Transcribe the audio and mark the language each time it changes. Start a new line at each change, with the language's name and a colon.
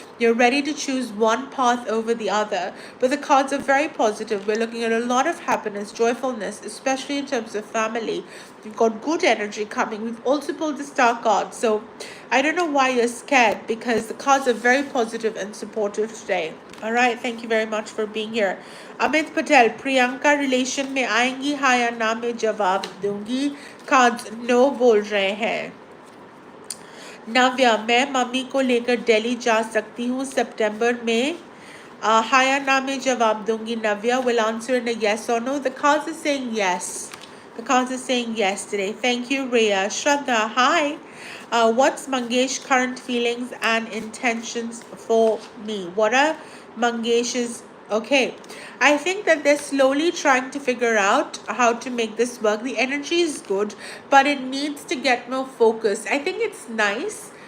English: You're ready to choose one path over the other. But the cards are very positive. We're looking at a lot of happiness, joyfulness, especially in terms of family. We've got good energy coming. We've also pulled the star card. So I don't know why you're scared, because the cards are very positive and supportive today. All right, thank you very much for being here.
Hindi: Amit Patel, Priyanka relation में आएंगी हाँ या ना मैं जवाब दूंगी.
English: Cards no
Hindi: बोल रहे हैं. नव्या, मैं मम्मी को लेकर दिल्ली जा सकती हूँ सितंबर में. हाँ या ना मैं जवाब दूंगी.
English: Navya will answer in a yes or no. The cards are saying yes. The cards are saying yes today. Thank you, Rhea. Shraddha, hi. What's Mangesh current feelings and intentions for me? What are Mangesh's... Okay, I think that they're slowly trying to figure out how to make this work. The energy is good, but it needs to get more focused. I think it's nice,